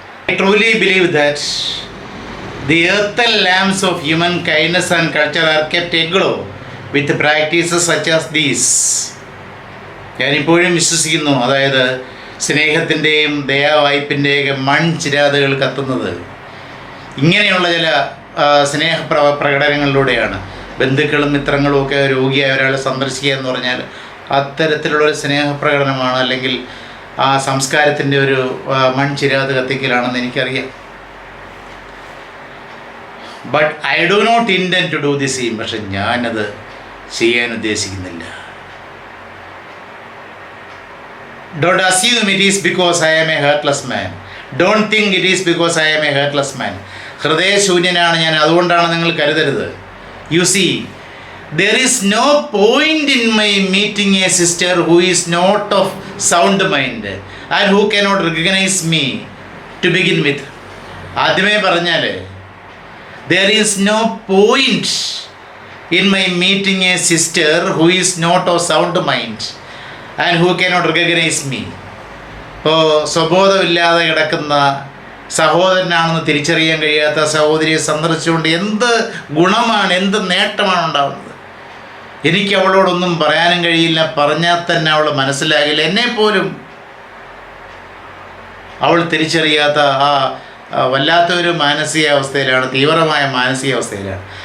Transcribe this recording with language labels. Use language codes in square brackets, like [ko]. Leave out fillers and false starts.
[en] I truly believe that the earthen lamps of human kindness and culture are kept aglow with practices such as these. [ml] ഞാനിപ്പോഴും വിശ്വസിക്കുന്നു, അതായത് സ്നേഹത്തിൻ്റെയും ദയാവായ്പിൻ്റെയൊക്കെ മൺചിരാതുകൾ കത്തുന്നത് ഇങ്ങനെയുള്ള ചില സ്നേഹ പ്രകടനങ്ങളിലൂടെയാണ്. ബന്ധുക്കളും മിത്രങ്ങളും ഒക്കെ രോഗിയായ ഒരാളെ സന്ദർശിക്കുക എന്ന് പറഞ്ഞാൽ അത്തരത്തിലുള്ളൊരു സ്നേഹപ്രകടനമാണ്, അല്ലെങ്കിൽ ആ സംസ്കാരത്തിൻ്റെ ഒരു മൺചിരാത് കത്തിക്കലാണെന്ന് എനിക്കറിയാം. [en] But I do not intend to do the same. [ml] പക്ഷെ ഞാനത് ചെയ്യാൻ ഉദ്ദേശിക്കുന്നില്ല. [en] Don't assume it is because I am a heartless man. Don't think it is because I am a heartless man. [ml] ഹൃദയശൂന്യനാണ് ഞാൻ, അതുകൊണ്ടാണ് നിങ്ങൾ കരുതരുത്. [en] You see, there is no point in my meeting a sister who is not of sound mind and who cannot recognize me to begin with. [ml] ആദ്യമേ പറഞ്ഞാൽ [en] there is no point in my meeting a sister who is not of sound mind and who cannot recognize me. [ml] ഇപ്പോൾ സ്വബോധമില്ലാതെ കിടക്കുന്ന സഹോദരനാണെന്ന് തിരിച്ചറിയാൻ കഴിയാത്ത സഹോദരിയെ സന്ദർശിച്ചുകൊണ്ട് എന്ത് ഗുണമാണ്, എന്ത് നേട്ടമാണ് ഉണ്ടാകുന്നത്? എനിക്ക് അവളോടൊന്നും പറയാനും കഴിയില്ല, പറഞ്ഞാൽ തന്നെ അവൾ മനസ്സിലാകില്ല. എന്നെപ്പോലും അവൾ തിരിച്ചറിയാത്ത ആ വല്ലാത്തൊരു മാനസികാവസ്ഥയിലാണ്, തീവ്രമായ മാനസികാവസ്ഥയിലാണ്.